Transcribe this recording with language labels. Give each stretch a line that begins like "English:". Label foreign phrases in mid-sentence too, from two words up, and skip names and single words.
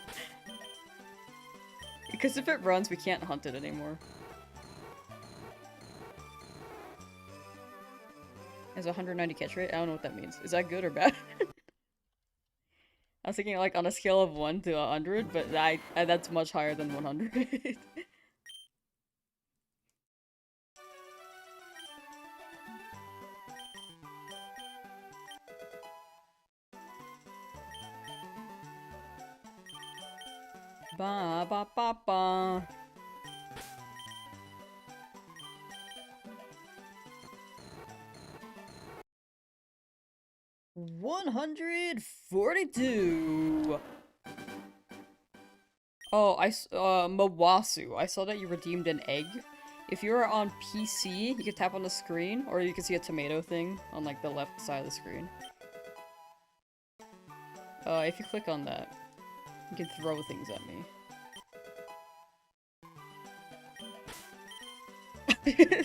English: Because if it runs, we can't hunt it anymore. Has a 190 catch rate? I don't know what that means. Is that good or bad? I was thinking like on a scale of 1 to 100, but that's much higher than 100. Ba ba ba ba. $142. Oh, Mawasu. I saw that you redeemed an egg. If you're on PC, you can tap on the screen, or you can see a tomato thing on like the left side of the screen. If you click on that, you can throw things at me.